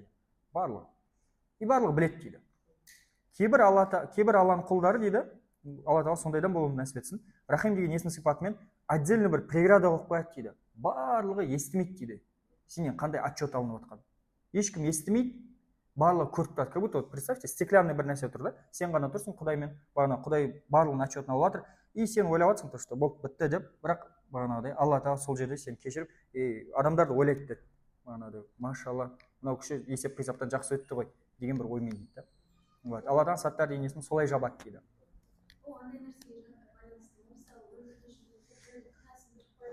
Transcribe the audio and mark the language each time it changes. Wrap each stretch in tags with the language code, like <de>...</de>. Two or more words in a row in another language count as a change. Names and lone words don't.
<kk>Барлығы. И барлығы біледі дейді. Кейбір Алланың құлдары дейді, Алла Тағала сондайдан болуын нәсіп етсін. Рахим деген есім сипатымен отдельно бір преграда қойып қояды дейді. Барлығы естімейді дейді. Сенен қандай отчет алынып отқан. Ешкім естімейді, барлығы көріп тұрады.</kk> <ru>Как будто, представьте, стеклянный</ru> <kk>бір нәрсе тұр да, сен ғана тұрсың Құдаймен, бағана Құдай барлығын отчетін алып жатыр, и сен ойлап жатсың,</kk> <ru>то что</ru> <kk>болды, бітті деп, бірақ бағанағыдай Алла Тағала сол жерде сені кешіріп, адамдарды ойлайды деді. Бағанағыдай, машалла, мынау кіші есеп-қисаптан жақсы өтті ғой деген бір оймен дейді. Алла Тағала саттар денесін солай жабады дейді.</kk>